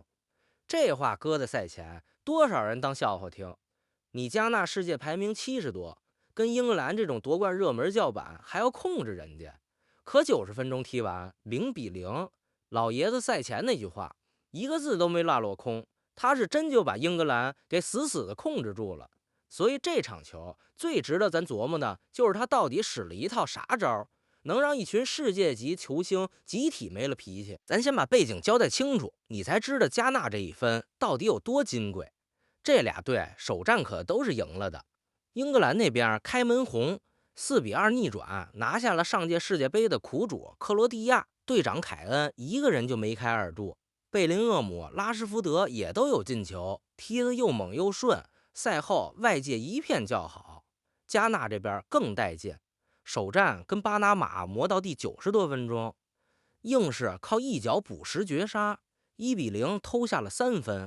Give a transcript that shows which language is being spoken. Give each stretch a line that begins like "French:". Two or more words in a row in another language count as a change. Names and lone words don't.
Chinese: 這話搁在賽前，多少人當笑話聽。你加納世界排名70多，跟英格蘭這種奪冠熱門叫板還要控制人家，可90分鐘踢完0-0，老爺子賽前那句話一個字都沒落落空，他是真就把英格蘭給死死的控制住了。所以這場球最值得咱琢磨的就是他到底使了一套啥招，能讓一群世界级球星集體沒了脾氣。咱先把背景交代清楚，你才知道加納這一分到底有多金貴。這俩队首戰可都是贏了的，英格蘭那邊開門紅，4-2逆轉拿下了上屆世界杯的苦主克羅地亞，隊長凱恩一個人就梅開2度，貝林厄姆、拉什福德也都有进球，踢得又猛又順。賽後外界一片叫好，加納這邊更帶勁，首戰跟巴拿馬磨到第90多分鐘，硬是靠一腳補時絕殺，1-0偷下了3分。